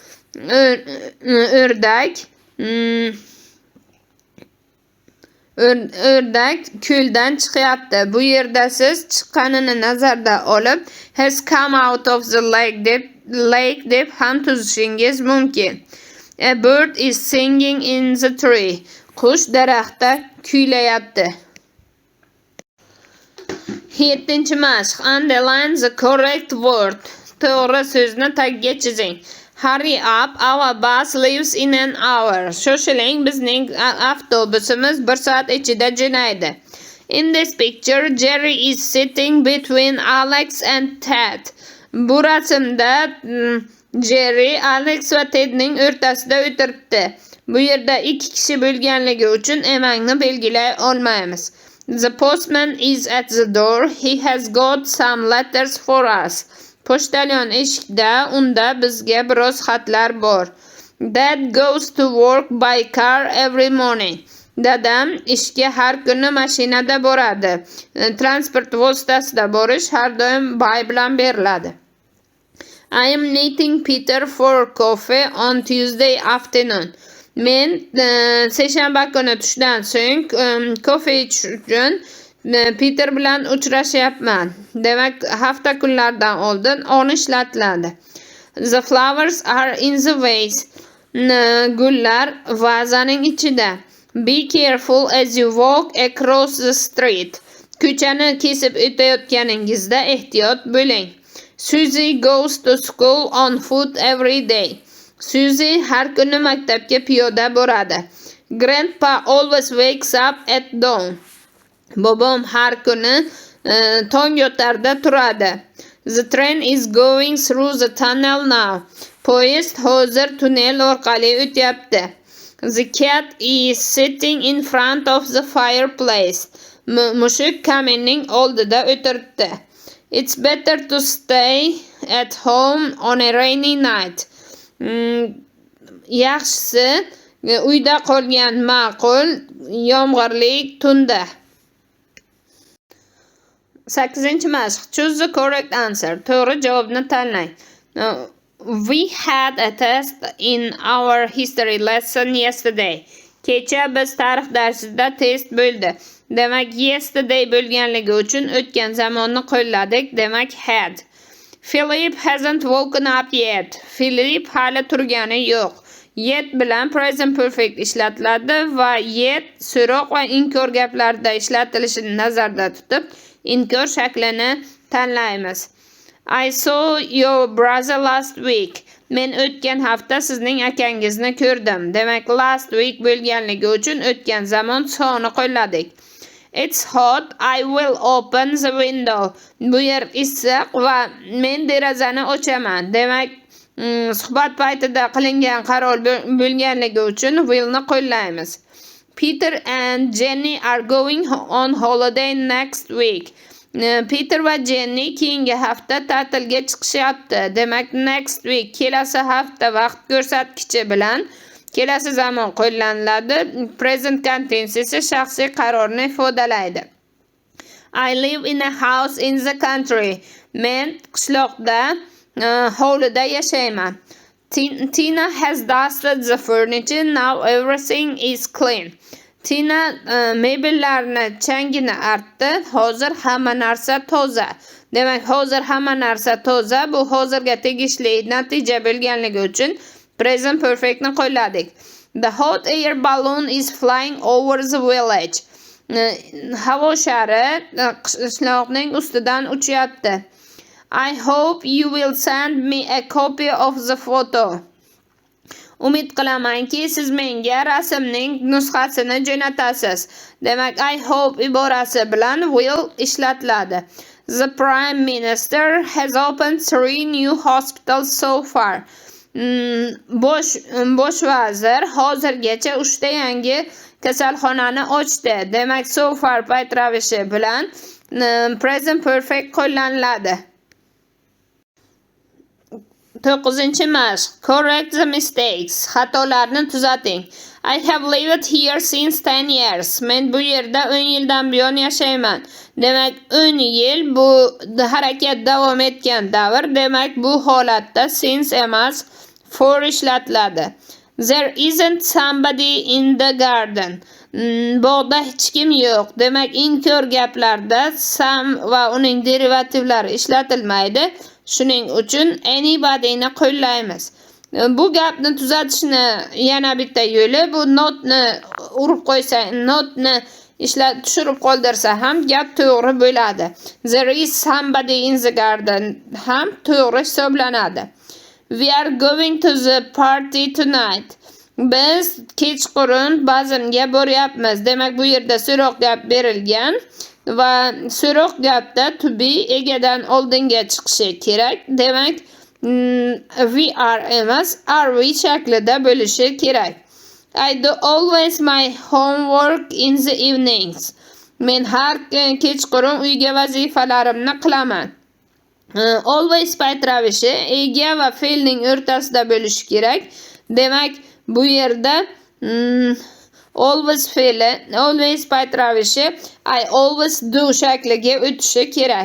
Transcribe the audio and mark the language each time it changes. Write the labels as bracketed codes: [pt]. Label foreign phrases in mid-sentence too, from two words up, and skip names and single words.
[uz] O'rdak ko'ldan chiqyapti. Bu yerda siz chiqqanini nazarda olib [en] has come out of the lake [uz] deb ham tuzishingiz mumkin. [en] A bird is singing in the tree. [uz] Qush daraxtda kuylayapti. 7-chi mashq. [en] Underline the correct word. [uz] To'g'ri so'zni tagga chizing. [en] Hurry up, our bus leaves in an hour. [uz] Shoshiling, bizning avtobusimiz 1 soat ichida jo'naydi. [en] In this picture, Jerry is sitting between Alex and Ted. [uz] Bu rasmda Jerry, Alex va Tedning o'rtasida o'tiribdi. Bu yerda 2 kishi bo'lganligi uchun emangni belgilay olmaymiz. [en] The postman is at the door. He has got some letters for us. [uz] Pochtalyon eshikda, unda bizga biroz xatlar bor. [en] Dad goes to work by car every morning. [uz] Dadam ishga har kuni mashinada boradi. Transport vositasida borish har doim by bilan beriladi. [en] I am meeting Peter for coffee on Tuesday afternoon. [uz] Men seshanba kuni tushdan so'ng kofe ichish uchun Peter bilan uchrashyapman. Demak, hafta kunlaridan oldin on ishlatiladi. [en] The flowers are in the vase. [uz] Gullar vazaning ichida. [en] Be careful as you walk across the street. [uz] Ko'chani kesib o'tayotganingizda ehtiyot bo'ling. [en] Susie goes to school on foot every day. [uz] Susie har kuni maktabga piyoda boradi. [en] Grandpa always wakes up at dawn. [uz] Bobom har kuni tong yotarda turadi. [en] The train is going through the tunnel now. [uz] Poyezd hozir tunnel orqali o'tyapti. [en] The cat is sitting in front of the fireplace. [uz] Mushuk kaminning oldida o'tiribdi. [en] It's better to stay at home on a rainy night. [uz] Yaxshisi uyda qolgan ma'qul yomg'irli tunda. 8-chi mashq. [en] Choose the correct answer. [uz] To'g'ri javobni tanlang. [en] We had a test in our history lesson yesterday. [uz] Kecha biz tarix darsida test bo'ldi. Demak, yesterday bo'lganligi uchun o'tgan zamonni qo'lladik. Demak, had. [en] Philip hasn't woken up yet. [uz] Philip hali turgani yo'q. Yet bilan [en] present perfect [uz] ishlatiladi va yet so'roq va inkor gaplarida ishlatilishini nazarda tutib, inkor shaklini tanlaymiz. [en] I saw your brother last week. [uz] Men o'tgan hafta sizning akangizni ko'rdim. Demak, [en] last week [uz] bo'lganligi uchun o'tgan zamon soni qo'lladik. [en] It's hot. I will open the window. [uz] Bu yer issiq va men derazani ochaman. Demak, suhbat paytida qilingan qaror bo'lganligi uchun willni qo'llaymiz. [en] Peter and Jenny are going on holiday next week. [uz] Peter va Jenny keyingi hafta ta'tilga chiqishyapti. Demak, [en] next week [uz] kelasi hafta vaqt ko'rsatkichi bilan kelasi zamon qo'llaniladi. [en] Present continuous [uz] esa shaxsiy qarorni ifodalaydi. [en] I live in a house in the country. [uz] Men qishloqda hovlida yashayman. [en] Tina has dusted the furniture. Now everything is clean. [uz] Tina mebellarni changini artdi. Hozir hamma narsa toza. Demak, hozir hamma narsa toza. Bu hozirga tegishli natija bo'lganligi uchun [en] present perfectni [uz] qo'lladik. [en] The hot air balloon is flying over the village. [uz] Havo shari qishloqning ustidan uchyapti. [en] I hope you will send me a copy of the photo. [uz] Umid qilamanki, siz menga rasmning nusxasini jo'natasiz. Demak, [en] I hope [uz] iborasi bilan will ishlatiladi. [en] The Prime Minister has opened 3 new hospitals so far. [uz] Bosh vazir hozirgacha 3 ta yangi kasalxonani ochdi. Demak, [en] so far [uz] payt ravishi bilan [en] present perfect [uz] qo'llaniladi. 9-mashq. [en] Correct the mistakes. [uz] Xatolarni tuzating. [en] I have lived here since 10 years. [uz] Men bu yerda 10 yildan buyon yashayman. Demak, 10 yil bu harakat davom etgan davr. Demak, bu holatda since emas for ishlatiladi. [en] There isn't somebody in the garden. [uz] Bog'da hech kim yo'q. Demak, inkor gaplarda some va uning derivativlari ishlatilmaydi. Shuning uchun anybodyni qo'llaymiz. Bu gapni tuzatishni yana bitta yo'li bu notni urib qo'ysa, notni tushirib qoldirsa ham gap to'g'ri bo'ladi. [en] There is somebody in the garden [uz] ham to'g'ri hisoblanadi. [en] We are going to the party tonight. [uz] Biz kechqurun bazmga boryapmiz. Demak, bu yerda so'roq gap berilgan va so'roq gapda to be egadan oldinga chiqishi kerak. Demak, [en] we are [uz] emas, [en] are we [uz] shaklida bo'lishi kerak. [en] I do always my homework in the evenings. [uz] Men har kechqurun uyga vazifalarimni qilaman. Always payt ravishi ega va fe'lning o'rtasida bo'lishi kerak. Demak, bu yerda always fe'li, always payt ravishi [en] I always do [uz] shakliga o'tishi kerak.